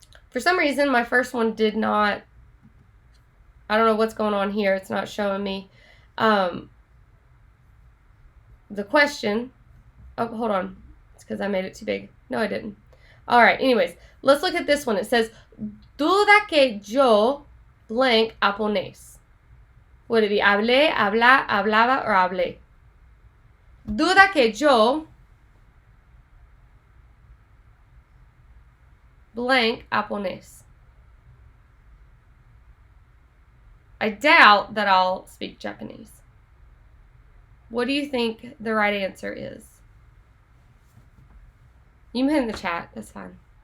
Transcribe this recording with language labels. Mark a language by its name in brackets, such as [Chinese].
[English] For some reason, my first one did not, I don't know what's going on here. It's not showing me the question. Oh, hold on. It's because I made it too big. No, I didn't. All right. Anyways, let's look at this one. It says, [Spanish] duda que yo blank japonés. [English] Would it be hablé, habla, hablaba, or hablé? [Spanish] Duda que yo blank japonés. [English] I doubt that I'll speak Japanese. What do you think the right answer is? You can put in the chat. That's fine.